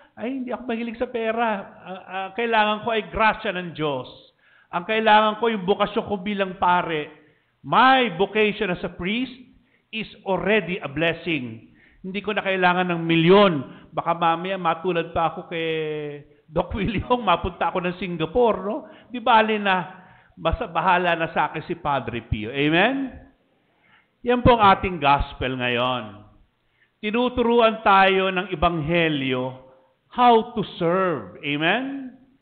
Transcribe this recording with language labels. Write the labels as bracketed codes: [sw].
[tl] Ay, hindi ako mahilig sa pera. Kailangan ko ay grasya ng Diyos. Ang kailangan ko yung bukasyon ko bilang pare. [en] My vocation as a priest is already a blessing. [tl] Hindi ko na kailangan ng milyon. Baka mamaya matulad pa ako kay Doc William, mapunta ako ng Singapore, no? Di bali na, basta bahala na sa akin si Padre Pio. Amen? Yan po ang ating gospel ngayon. Tinuturuan tayo ng Ebanghelyo [en] how to serve. [tl] Amen?